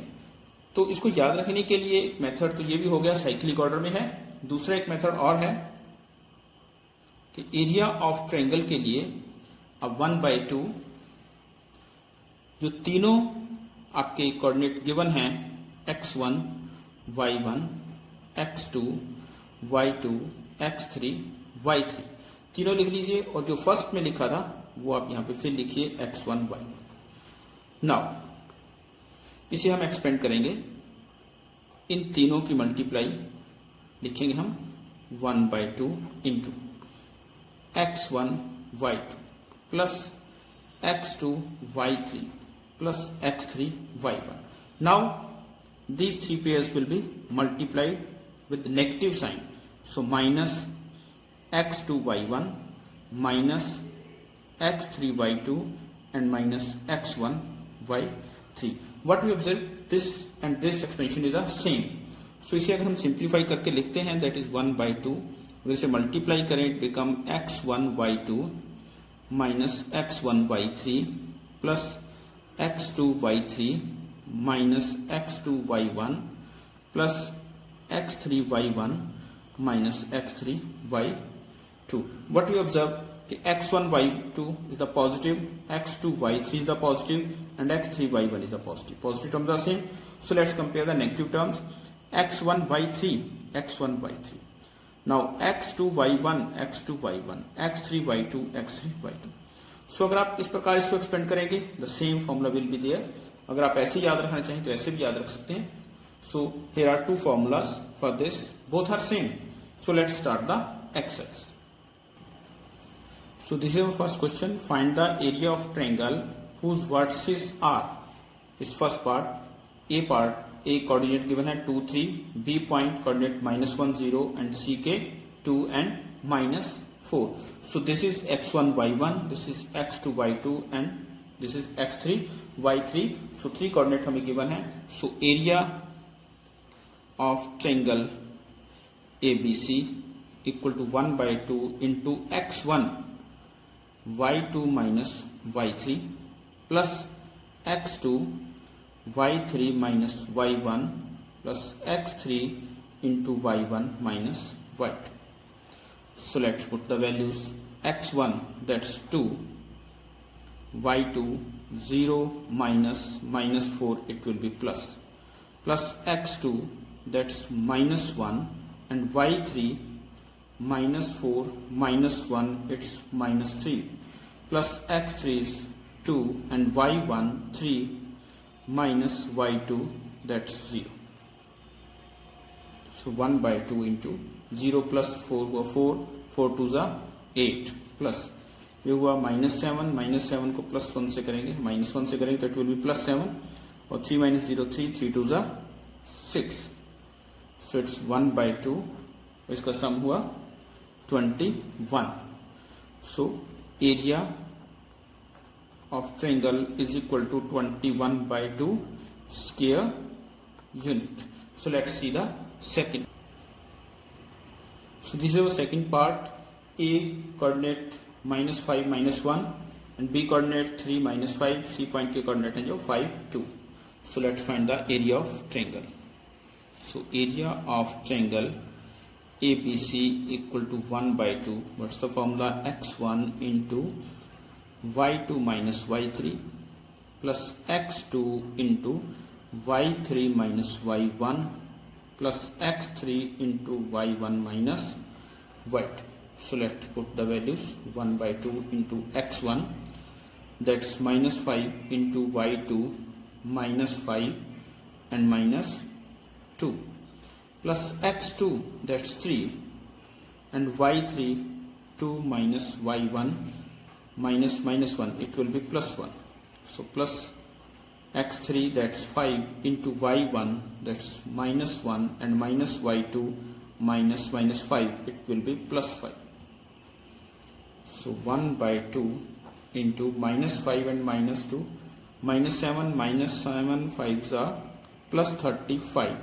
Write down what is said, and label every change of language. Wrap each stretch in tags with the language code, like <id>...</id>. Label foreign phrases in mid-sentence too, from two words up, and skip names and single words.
<hi>तो इसको याद रखने के लिए एक मेथड तो ये भी हो गया</hi> <en>cyclic order</en> <hi>में है। दूसरा एक मेथड और है कि</hi> <en>area of triangle</en> <hi>के लिए अब 1/2 जो तीनों आपके</hi> <en>coordinate given</en> <hi>हैं x1, y1, x2, y2, x3, y3 तीनों लिख लीजिए और जो फर्स्ट में लिखा था वो आप यहां पे फिर लिखिए x1, y1। नाउ इसे हम एक्सपेंड करेंगे इन तीनों की मल्टीप्लाई लिखेंगे हम 1/2</hi> <en>into x1, y2 plus x2, y3 plus x3 y1. Now these three pairs will be multiplied with the negative sign. So minus x2 y1 minus x3 y2 and minus x1 y3. What we observe this and this expansion is the same. So</en> <hi>इसे अगर हम सिंप्लीफाई करके लिखते हैं</hi> <en>that is 1/2</en> <hi>वैसे मल्टीप्लाई करें</hi> <en>it become x1 y2 minus x1 y3 plus x2 y3 minus x2 y1 plus x3 y1 minus x3 y2. What we observe the x1 y2 is the positive, x2 y3 is the positive and x3 y1 is the positive. Positive terms are same. So let's compare the negative terms. x1 y3 x1 y3. Now x2 y1 x2 y1 x3 y2 x3 y2.</en> <hi>सो अगर आप इस प्रकार इसको एक्सपेंड करेंगे</hi> <en>the same formula will be there.</en> <hi>अगर आप ऐसे याद रखना चाहें तो ऐसे भी याद रख सकते हैं।</hi> <en>So here are two formulas for this both are same. So let's start the exercise. So this is our first question find the area of triangle whose vertices are. इस first part A coordinate given है 2 3 B point coordinate -1 0 and C के 2 and -4. So this is x1 y1, this is x2 y2 and this is x3 y3. So three coordinate हमें given है. So area of triangle ABC equal to 1/2 into x1 y2 minus y3 plus x2 y3 minus y1 plus x3 into y1 minus y2. So let's put the values x1 that's 2 y2 0 minus -4 it will be plus x2 that's -1 and y3 -4 -1 it's -3 plus x3 is 2 and y1 3 minus y2 that's 0. So 1/2 into 0 plus 4</en> <hi>हुआ 4, 4 टू ज़ा 8 प्लस ये हुआ -7, -7 को +1 से करेंगे, -1 से करेंगे तो</hi> <en>it will be +7</en> <hi>और 3 - 0 3, 3 टू ज़ा 6,</hi> <en>so it's 1/2,</en> <hi>इसका सम हुआ 21.</hi> <en>So area of triangle is equal to 21/2 square unit. So let's see the second. So this is our second part. A coordinate -5 -1 and B coordinate 3 -5. C point के coordinate है जो 5 2. So let's find the area of triangle. So area of triangle ABC equal to 1/2. What's the formula? x1 into y2 minus y3 plus x2 into y3 minus y1 plus x3 into y1 minus y2. So let's put the values. 1/2 into x1, that's -5 into y2 -5 and -2 plus x2, that's 3, and y3 2 minus y1 -1, it will be +1. So plus x3, that's 5 into y1, that's -1, and minus y2 -5, it will be +5. So 1/2 into -5 and -2, -7 5s are +35.</en>